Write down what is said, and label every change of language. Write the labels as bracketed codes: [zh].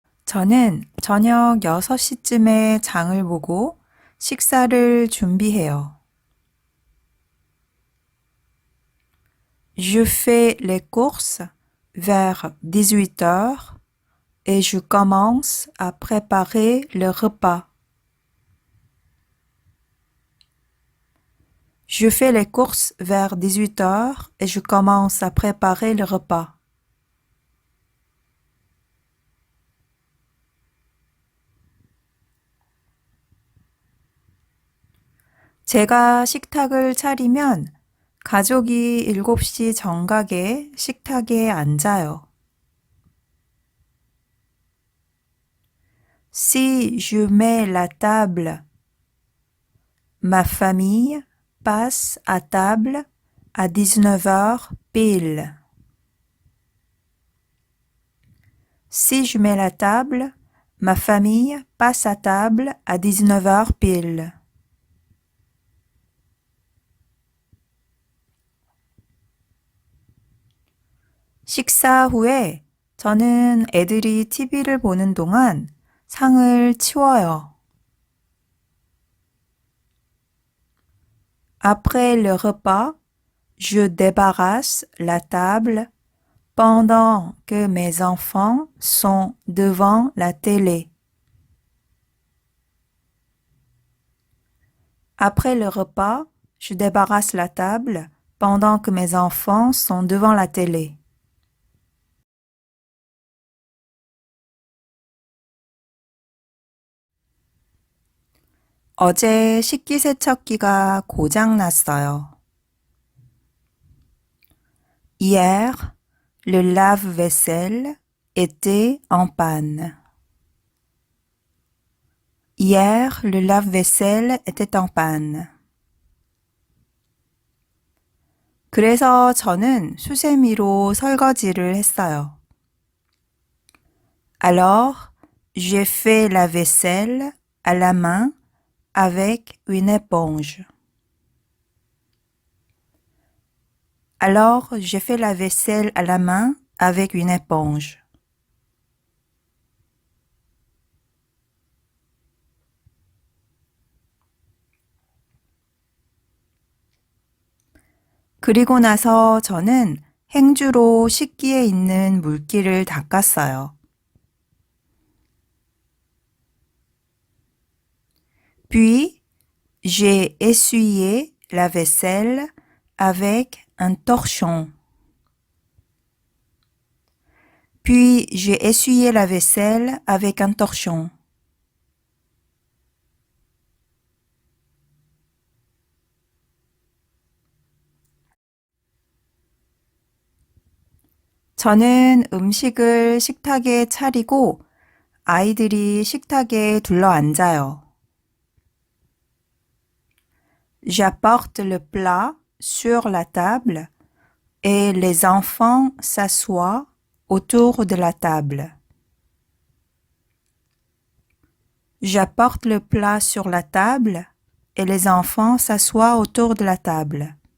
[ko] 저는 저녁 6시쯤에 장을 보고 식사를 준비해요. [fr] Je fais les courses vers 18 heures et je commence à préparer le repas. Je fais les courses vers 18 heures et je commence à préparer le repas. [ko] 제가 식탁을 차리면 가족이 7시 정각에 식탁에 앉아요. [fr] Si je mets la table, ma famille passe à table à 19 heures pile. Si je mets la table, ma famille passe à table à 19 heures pile. [ko] 식사 후에 저는 애들이 TV를 보는 동안 상을 치워요. [fr] Après le repas, je débarrasse la table pendant que mes enfants sont devant la télé. Après le repas, je débarrasse la table pendant que mes enfants sont devant la télé. [ko] 어제 식기세척기가 고장 났어요. [fr] Hier, le lave-vaisselle était en panne. Hier, le lave-vaisselle était en panne. [ko] 그래서 저는 수세미로 설거지를 했어요. [fr] Alors, j'ai fait la vaisselle à la main avec une éponge. Alors, j'ai fait la vaisselle à la main avec une éponge. [ko] 그리고 나서 저는 행주로 식기에 있는 물기를 닦았어요. [fr] Puis, j'ai essuyé la vaisselle avec un torchon. Puis, j'ai essuyé la vaisselle avec un torchon. [ko] 저는 음식을 식탁에 차리고 아이들이 식탁에 둘러앉아요. [fr] J'apporte le plat sur la table et les enfants s'assoient autour de la table. J'apporte le plat sur la table et les enfants s'assoient autour de la table.